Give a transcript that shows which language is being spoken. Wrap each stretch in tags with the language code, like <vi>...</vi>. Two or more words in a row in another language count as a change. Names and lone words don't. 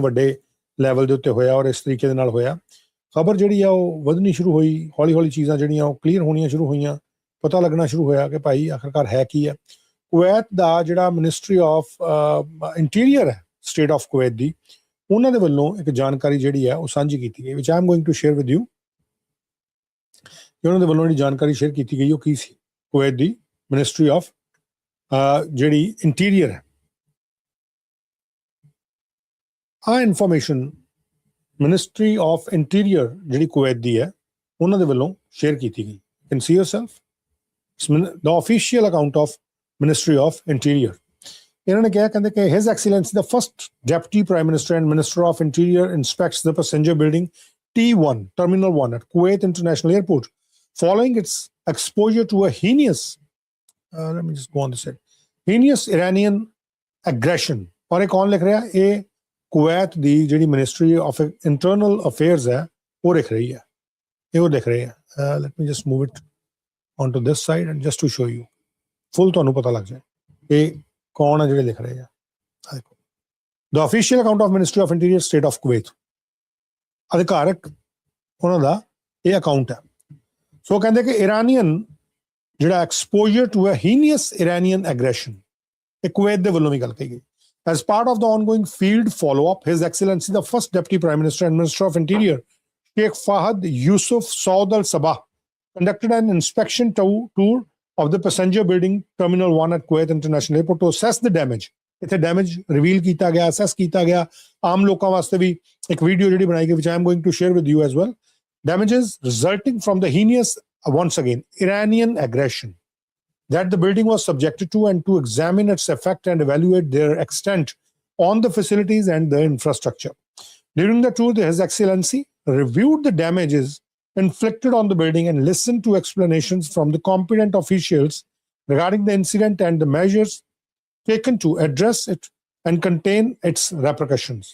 <pa>ਵੱਡੇ ਲੈਵਲ ਦੇ ਉੱਤੇ ਹੋਇਆ ਔਰ ਇਸ ਤਰੀਕੇ ਦੇ ਨਾਲ ਹੋਇਆ ਖਬਰ ਜਿਹੜੀ ਆ ਉਹ ਵਧਣੀ ਸ਼ੁਰੂ ਹੋਈ ਹੌਲੀ ਹੌਲੀ ਚੀਜ਼ਾਂ ਜਿਹੜੀਆਂ ਉਹ ਕਲੀਅਰ ਹੋਣੀਆਂ ਸ਼ੁਰੂ ਹੋਈਆਂ ਪਤਾ ਲੱਗਣਾ ਸ਼ੁਰੂ ਹੋਇਆ ਕਿ ਭਾਈ ਆਖਰਕਾਰ ਹੈ ਕੀ ਹੈ ਕੁਵੈਤ ਦਾ ਜਿਹੜਾ</pa> <en>ministry of interior</en> <pa>ਹੈ</pa> <en>state of Kuwait</en> <pa>ਦੀ ਉਹਨਾਂ ਦੇ ਵੱਲੋਂ ਇੱਕ ਜਾਣਕਾਰੀ ਜਿਹੜੀ ਹੈ ਉਹ ਸਾਂਝੀ ਕੀਤੀ ਗਈ ਵਿਚ</pa> <en>I am going to share with you</en> <pa>ਉਹਨਾਂ ਦੇ ਵੱਲੋਂ ਜਿਹੜੀ ਜਾਣਕਾਰੀ ਸ਼ੇਅਰ ਕੀਤੀ ਗਈ ਉਹ ਕੀ ਸੀ ਕੁਵੈਤ ਦੀ</pa> <en>ministry of</en> <pa>ਜਿਹੜੀ ਇੰਟੀਰੀਅਰ ਹੈ ਆ ਇਨਫੋਰਮੇਸ਼ਨ</pa> <en>ministry of interior</en> <pa>ਜਿਹੜੀ ਕੁਵੈਤ ਦੀ ਹੈ ਉਹਨਾਂ ਦੇ ਵੱਲੋਂ ਸ਼ੇਅਰ ਕੀਤੀ ਗਈ</pa> <en>can see yourself the official account of Ministry of Interior</en> <pa>ਇਹਨਾਂ ਨੇ ਕਿਹਾ ਕਹਿੰਦੇ ਕਿ</pa> <en>His Excellency the first Deputy Prime Minister and Minister of Interior inspects the passenger building T1 Terminal 1 at Kuwait International Airport following its exposure to a heinous let me just go on this side heinous Iranian aggression</en> <pa>ਔਰ ਇਹ ਕੌਣ ਲਿਖ ਰਿਹਾ ਇਹ ਕੁਵੈਤ ਦੀ ਜਿਹੜੀ</pa> <en>ministry of internal affairs</en> <pa>ਹੈ ਉਹ ਲਿਖ ਰਹੀ ਹੈ ਇਹ ਉਹ ਲਿਖ ਰਹੇ ਹੈ</pa> <en>let me just move it onto this side and just to show you full</en> <pa>ਤੁਹਾਨੂੰ ਪਤਾ ਲੱਗ ਜਾਏ ਇਹ ਕੌਣ ਹੈ ਜਿਹੜੇ ਲਿਖ ਰਹੇ ਆ ਦੇਖੋ</pa> <en>the official account of Ministry of Interior State of Kuwait</en> <pa>ਅਧਿਕਾਰਕ ਉਹਨਾਂ ਦਾ ਇਹ ਅਕਾਊਂਟ ਹੈ ਸੋ ਕਹਿੰਦੇ ਕਿ ਇਰਾਨੀਅਨ ਜਿਹੜਾ</pa> <en>exposure to a heinous Iranian aggression</en> <pa>ਇਹ ਕੁਵੈਤ ਦੇ ਵੱਲੋਂ ਵੀ ਗੱਲ ਕਹੀ ਗਈ</pa> <en>as part of the ongoing field follow-up His Excellency the first Deputy Prime Minister and Minister of Interior Sheikh Fahad Yusuf Saud Al Sabah conducted an inspection tour of the passenger building Terminal 1 at Kuwait International Airport to assess the damage.</en> <pa>ਇੱਥੇ</pa> <en>damage reveal</en> <pa>ਕੀਤਾ ਗਿਆ ਅਸੈਸ ਕੀਤਾ ਗਿਆ ਆਮ ਲੋਕਾਂ ਵਾਸਤੇ ਵੀ ਇੱਕ ਵੀਡੀਓ ਜਿਹੜੀ ਬਣਾਈ ਗਈ</pa> <en>which I am going to share with you as well. Damages resulting from the heinous once again Iranian aggression that the building was subjected to and to examine its effect and evaluate their extent on the facilities and the infrastructure. During the tour, His Excellency reviewed the damages inflicted on the building and listened to explanations from the competent officials regarding the incident and the measures taken to address it and contain its repercussions.</en>